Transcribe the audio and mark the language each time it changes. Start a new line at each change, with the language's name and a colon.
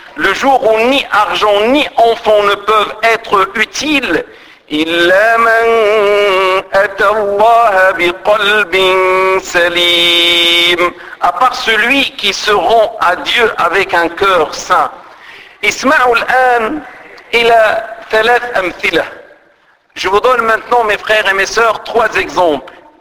French: Le jour où ni argent ni enfants ne peuvent être utiles,
Arabic: إلا من أتى الله بقلب سليم.
French: À part celui qui se rend à Dieu avec un cœur sain.
Arabic: اسمعوا الآن إلى ثلاث أمثلة.
French: Je vous donne maintenant, mes frères et mes sœurs, trois exemples.